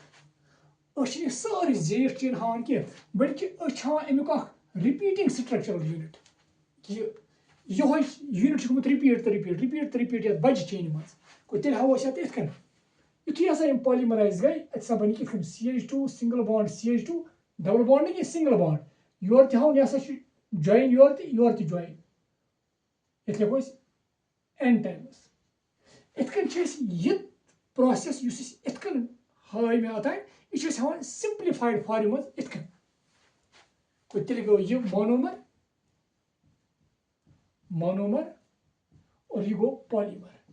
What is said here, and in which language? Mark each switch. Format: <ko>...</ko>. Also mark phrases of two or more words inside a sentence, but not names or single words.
<ks>أسۍ چھِنہٕ یہِ سٲرٕے زیٖٹھ چین ہاوان کینٛہہ بلکہِ أسۍ چھِ ہاوان امیُک اکھ رِپیٖٹِنٛگ سٹرکچرل یوٗنٹ. یِہوے یوٗنٹ چھُ گوٚمُت رِپیٖٹ تہٕ رِپیٖٹ یتھ بجہِ چینہِ منٛز. گوٚو تیٚلہِ ہاوو أسۍ اتھ یِتھ کٔنۍ. یُتھُے ہسا یِم polymerized گٔے اَتہِ ہسا بنہِ کِتھ کٔنۍ CH2</ks> <en>single bond</en> <ks>CH2</ks> <en>double bond</en> <ks>نہٕ کینٛہہ</ks> <en>single bond.</en> <ks>یورٕ تہِ ہاوُن یہِ ہسا چھُ join یورٕ تہِ join. یتھ لیکھو أسۍ n times. یِتھ کٔنۍ چھِ أسۍ یہِ پروسیس یُس أسۍ یِتھ کٔنۍ ہٲے مےٚ اوتانۍ یہِ چھِ أسۍ ہاوان</ks> <en>simplified form</en> <ks>منٛز یِتھ کٔنۍ. گوٚو تیٚلہِ گوٚو یہِ monomer اور یہِ گوٚو polymer.</ks>